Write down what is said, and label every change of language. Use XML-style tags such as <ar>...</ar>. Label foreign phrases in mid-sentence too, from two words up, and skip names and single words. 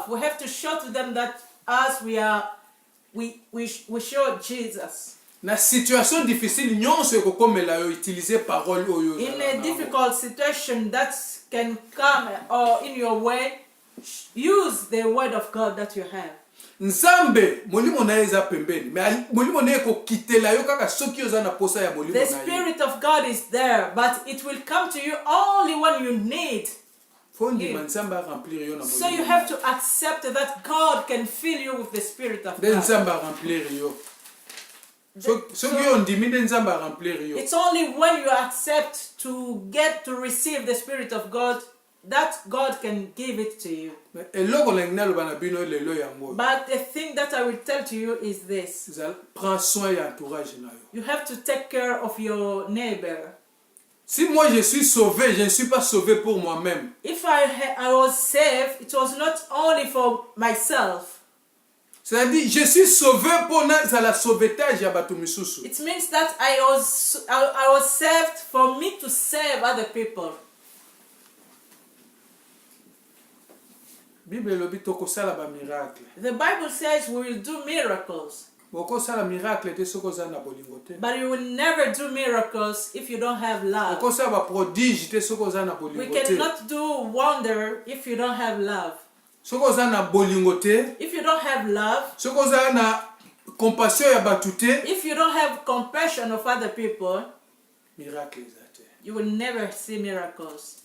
<en>We have to show to them that us we show Jesus.</en> <ln>Na</ln> <fr>situation difficile,</fr> <ln>nyonso ekokomela yo</ln> <fr>utiliser parole</fr> <ln>oyo.</ln> <en>In a difficult situation that can come or in your way, use the word of God that you have.</en> <ln>Nzambe molimo na eza pembeni, mais molimo na eko kitela yo kaka soki oza na posa ya molimo na.</ln> <en>The Spirit of God is there, but it will come to you only when you need. So you have to accept that God can fill you with the Spirit of God. It's only when you accept to get to receive the Spirit of God that God can give it to you. But the thing that I will tell to you is this. You have to take care of your neighbor.</en> <fr>Si moi je suis sauvé, je ne suis pas sauvé pour moi-même.</fr> <en>If I was saved, it was not only for myself.</en> <fr>C'est-à-dire, je suis sauvé pour la sauvetage</fr> <ln>ya batu misusu.</ln> <en>It means that I was saved for me to save other people.</en> <ln>Bible lobi tokosala ba miracle.</ln> <en>The Bible says we will do miracles. But you will never do miracles if you don't have love. We cannot do wonder if you don't have love. If you don't have love, if you don't have compassion of other people, you will never see miracles.</en>